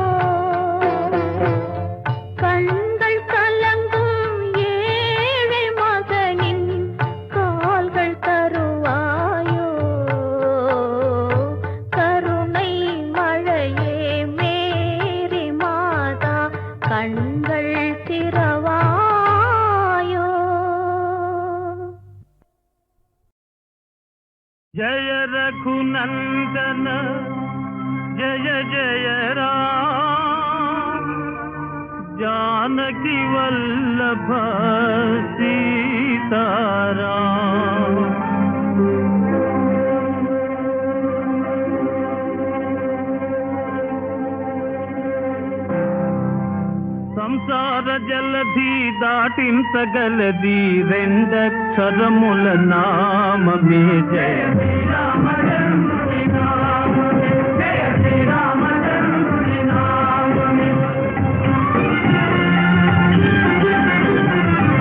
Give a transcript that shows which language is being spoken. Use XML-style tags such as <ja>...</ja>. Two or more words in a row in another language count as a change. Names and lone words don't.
<ta>கண்கள் கலங்கும் ஏழை மகனின் கால்கள் தருவாயோ, கருணை மழையே மேரி மாதா கண்கள் திறவாயோ.</ta> <hi>जय रघुनंदन जय जय राम, जानकी वल्लभ सीताराम।</hi> <te>సంసార జలధి దాటించగలది రెండక్షరముల నామమే జయ శ్రీరామచంద్రుని నామమే, జయ శ్రీరామచంద్రుని నామమే.</te>